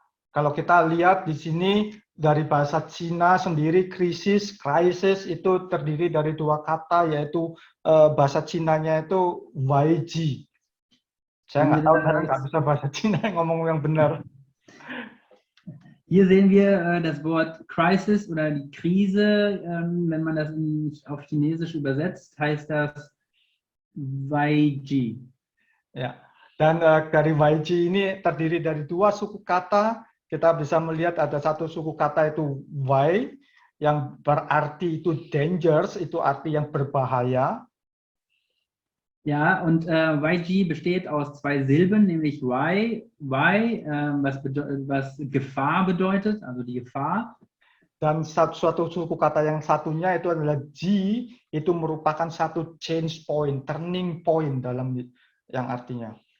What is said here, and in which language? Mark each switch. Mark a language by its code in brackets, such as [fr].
[id] Kalau kita lihat di sini dari bahasa Cina sendiri krisis itu terdiri dari dua kata yaitu bahasa Cinanya itu Waiji. Saya nggak tahu, saya nggak bisa bahasa Cina ngomong yang benar. [de] Hier sehen wir das Wort Crisis oder die Krise. Wenn man das auf Chinesisch übersetzt, heißt das Waiji. [id] Ja, dan dari Waiji ini terdiri dari dua suku kata. Kita bisa melihat ada satu suku kata itu Wai, yang berarti itu dangerous, itu arti yang berbahaya. [de] Ja, und Waiji besteht aus zwei Silben, nämlich Wai, was Gefahr bedeutet, also die Gefahr. [id] Dan suatu suku kata yang satunya itu adalah Ji, itu merupakan satu [en] change point, turning point [id] dalam yang artinya.